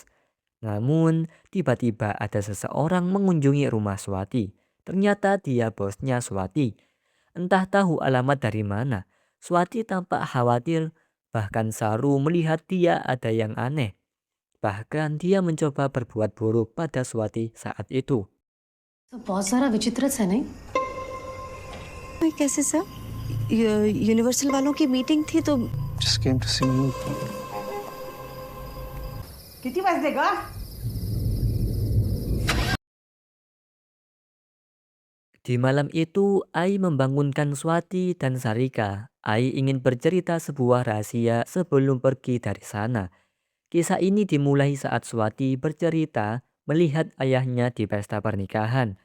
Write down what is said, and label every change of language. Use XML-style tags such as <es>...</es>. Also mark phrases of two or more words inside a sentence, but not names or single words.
<id>Namun tiba-tiba ada seseorang mengunjungi rumah Swati. Ternyata dia bosnya Swati. Entah tahu alamat dari mana. Swati tampak khawatir. Bahkan Saru melihat dia ada yang aneh. Bahkan dia mencoba berbuat buruk pada Swati saat itu.</id> <hi>तो बहुत सारा विचित्रच है नहीं? कैसे सर? यूनिवर्सल वालों की मीटिंग थी तो</hi> <en>Just came to see you.</en> <mr>किती वाजले ग?</mr> <id>Di malam itu, Ai membangunkan Swati dan Sarika. Ai ingin bercerita sebuah rahasia sebelum pergi dari sana. Kisah ini dimulai saat Swati bercerita melihat ayahnya di pesta pernikahan.</id>